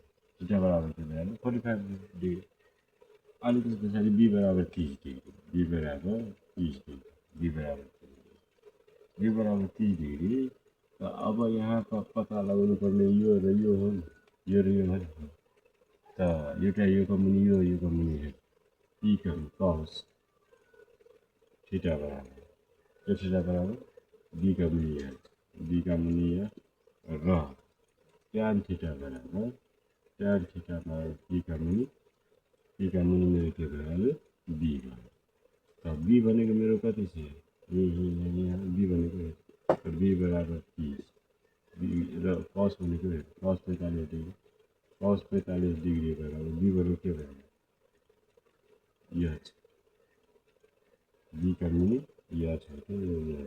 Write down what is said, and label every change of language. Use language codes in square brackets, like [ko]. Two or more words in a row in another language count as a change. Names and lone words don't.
[ne] थीटा बराबर के भयो, 45 डिग्री। अनि त्यस पछाडि बी बराबर 30 डिग्री, बी बराबर 30 डिग्री, बी बराबर 30 डिग्री। त अब यहाँ पत्ता लगाउनु पर्ने यो र यो हो, यो र यो हो। त एउटा योको मुनि योको मुनि पी कस थीटा बराबर थीटा बराबर बी का मुनि र ट्यान थीटा बराबर पी का मुनि मेरो के भइहाल्यो, बी भयो। त बी भनेको मेरो कति छ, यहाँ बी भनेको बी बराबर 30 र कस भनेको कस 45 डिग्री, कस 45 डिग्री बराबर बी भनेको के भयो, यच, बी का मुनि यच हो क्या, यो यच।